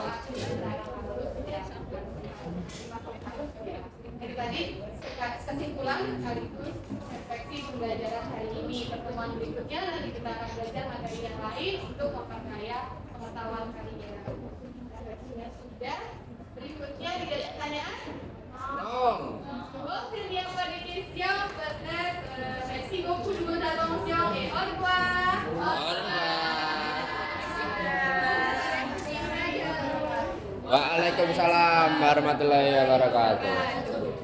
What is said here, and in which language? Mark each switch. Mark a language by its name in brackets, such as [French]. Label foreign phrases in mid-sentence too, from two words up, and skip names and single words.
[Indonesian] Jadi tadi kesimpulan sekaligus refleksi pembelajaran hari ini. Pertemuan berikutnya nanti kita akan belajar materi yang lain untuk memperkaya pengetahuan kalian. Sudah. Berikutnya tidak ada pertanyaan? Nong. [French] Bon, c'est bien pour les questions, peut-être. Merci beaucoup de votre attention et au revoir. [Arabic] وعليكم السلام ورحمة الله وبركاته.